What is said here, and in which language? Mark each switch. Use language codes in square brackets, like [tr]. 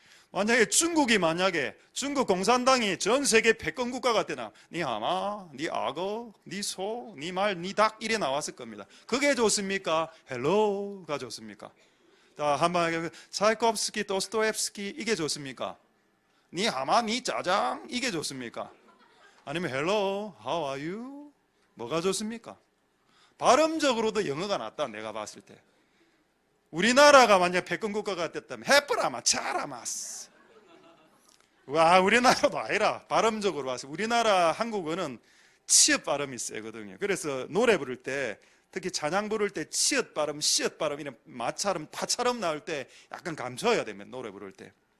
[ko] 만약에 중국 공산당이 전 세계 패권 국가가 되나, 니 하마, 니 악어, 니 소, 니 말, 니 닭 이래 나왔을 겁니다. 그게 좋습니까? 헬로가 좋습니까? 자, 한번 차이콥스키, 도스토옙스키 이게 좋습니까? 니 하마, 니 짜장 이게 좋습니까? 아니면 [en] hello, how are you? [ko] 뭐가 좋습니까? 발음적으로도 영어가 낫다 내가 봤을 때. 우리나라가 만약 패권 국가가 됐다면 해프라마 차라마스. 와, 우리나라도 아니라 발음적으로 봐서 우리나라 한국어는 치읓 발음이 세거든요. 그래서 노래 부를 때 특히 찬양 부를 때 치읓 발음, 시읓 발음 이런 마처럼 파처럼 나올 때 약간 감춰야 됩니다. 노래 부를 때.